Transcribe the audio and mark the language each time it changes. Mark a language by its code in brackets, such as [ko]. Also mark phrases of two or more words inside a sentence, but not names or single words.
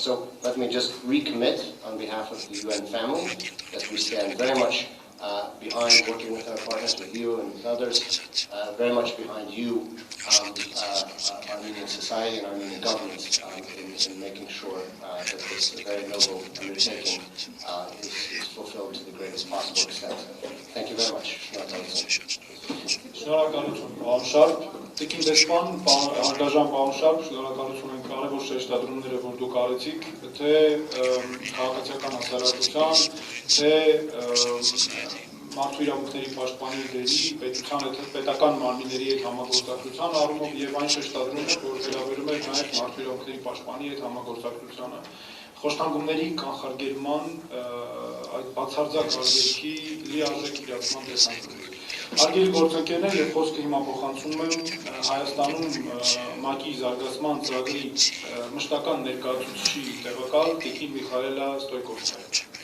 [en] So let me just recommit on behalf of the UN family that we stand very much behind working with our partners, with you and with others, very much behind you, Armenian society and Armenian government in making sure that this very noble undertaking is fulfilled to the greatest possible extent. Thank you very much. [hy] Շնորհակալություն, պարոն Շարփ, Տիկին դեսպան, անգաժան պարոն Շարփ, շնորհակալություն ենք կարևոր շեշտադրումները, որ դուք արեցիք, թե քաղաքացիական հասարակության, թե մարդու իրավունքների պաշտպանի դերի, պետության հետ, պետական մարմինների հետ համագործակցության առումով եւ այն շեշտադրումը, որ վերաբերում է նաեւ մարդու իրավունքների պաշտպանի հետ համագործակցությանը, խոշտանգումների կանխարգելման այդ բացարձակ արգելքի լիարժեք իրացման տեսանկյունից։ Արգելի գործընկերներ, եւ խոսքը հիմա փոխանցում եմ Հայաստանում ՄԱԿ-ի զարգացման ծրագրի մշտական ներկայացուցիչի տեղակալ Տիկին Միխայելա Ստոյկովսկայա։